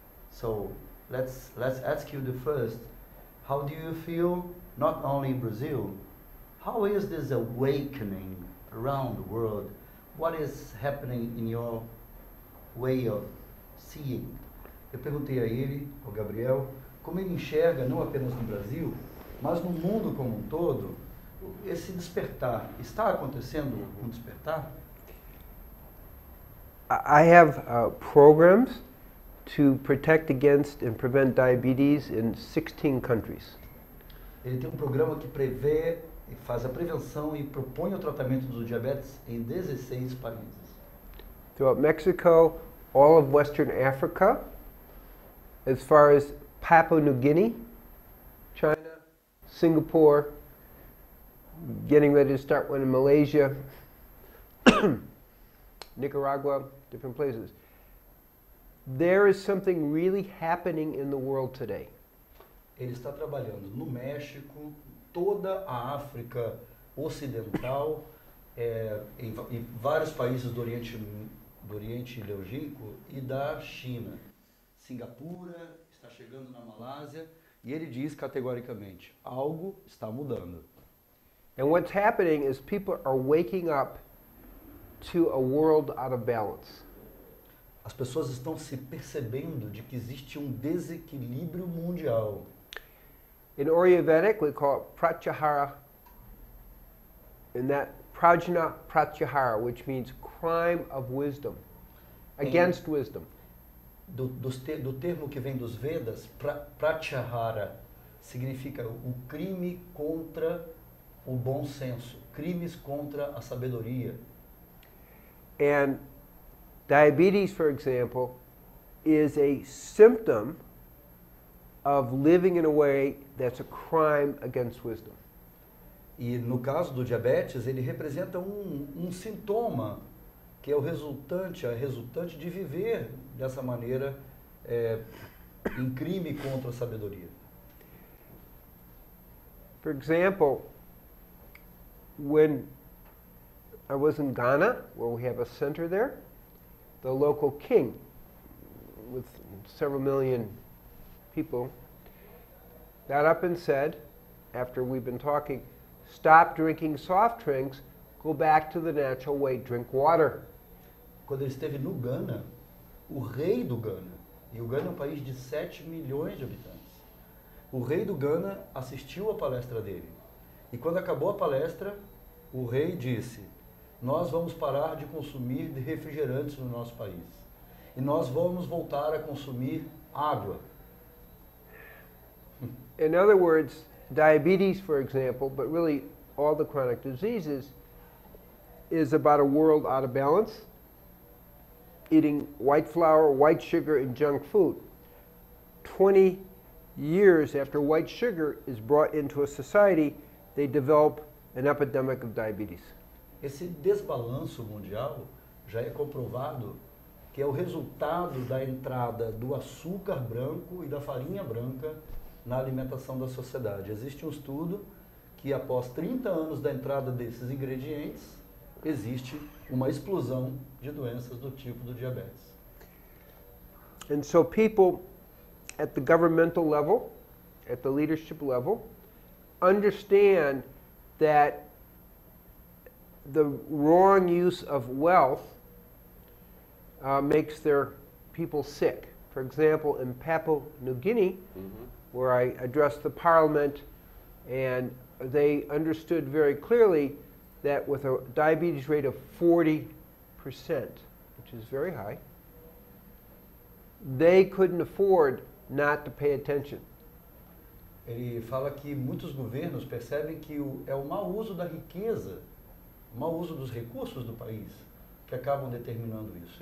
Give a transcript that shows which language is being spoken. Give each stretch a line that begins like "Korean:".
English: So let's ask you the first, how do you feel, not only in Brazil, how is this awakening around the world? What is happening in your way of seeing?
Portuguese: Eu perguntei a ele, ao Gabriel, como ele enxerga, não apenas no Brasil, mas no mundo como um todo, esse despertar. Está acontecendo um despertar?
English: I have programs to protect against and prevent diabetes in 16 countries.
Portuguese: Ele tem um programa que prevê, faz a prevenção e propõe o tratamento do diabetes em 16 países.
English: Throughout Mexico, all of Western Africa, as far as Papua New Guinea, China, Singapore, getting ready to start one in Malaysia, Nicaragua, different places. There is something really happening in the world today.
Portuguese: Ele está trabalhando no México, toda a África Ocidental, em vários países do Oriente Longínquo e da China. Singapura, está chegando na Malásia, e ele diz categoricamente, algo está mudando.
English: And what's happening is people are waking up to a world out of balance.
Portuguese: As pessoas estão se percebendo de que existe um desequilíbrio mundial.
English: In Ayurvedic, we call it pratyahara, and that prajna pratyahara, which means crime of wisdom, against wisdom.
Portuguese: Do termo que vem dos Vedas, pratyahara, significa o crime contra o bom senso, crimes contra a sabedoria.
English: And diabetes, for example, is a symptom of living in a way that's a crime against wisdom.
Portuguese: E no caso do diabetes, ele representa um sintoma que é a resultante de viver dessa maneira em crime contra a sabedoria.
English: For example, when I was in Ghana, where we have a center there, the local king, with several million people, got up and said, after we've been talking, stop drinking soft drinks, go back to the natural way, drink water.
Portuguese: Quando ele esteve no Ghana, o rei do Ghana, e o Ghana é um país de 7 milhões de habitantes, o rei do Ghana assistiu à palestra dele. E quando acabou a palestra, o rei disse, nós vamos parar de consumir refrigerantes no nosso país. E nós vamos voltar a consumir água.
English: In other words, diabetes, for example, but really all the chronic diseases, is about a world out of balance, eating white flour, white sugar, and junk food. 20 years after white sugar is brought into a society, they develop an epidemic of diabetes.
Portuguese: Esse desbalanço mundial já é comprovado que é o resultado da entrada do açúcar branco e da farinha branca na alimentação da sociedade. Existe um estudo que após 30 anos da entrada desses ingredientes, existe uma explosão de doenças do tipo do diabetes.
English: And so people at the governmental level, at the leadership level, understand that the wrong use of wealth makes their people sick. For example, in Papua New Guinea, where I addressed the parliament, and they understood very clearly that with a diabetes rate of 40%, which is very high, they couldn't afford not to pay attention.
Portuguese: Ele fala que muitos governos percebem que é o mau uso da riqueza, o mau uso dos recursos do país, que acabam determinando isso.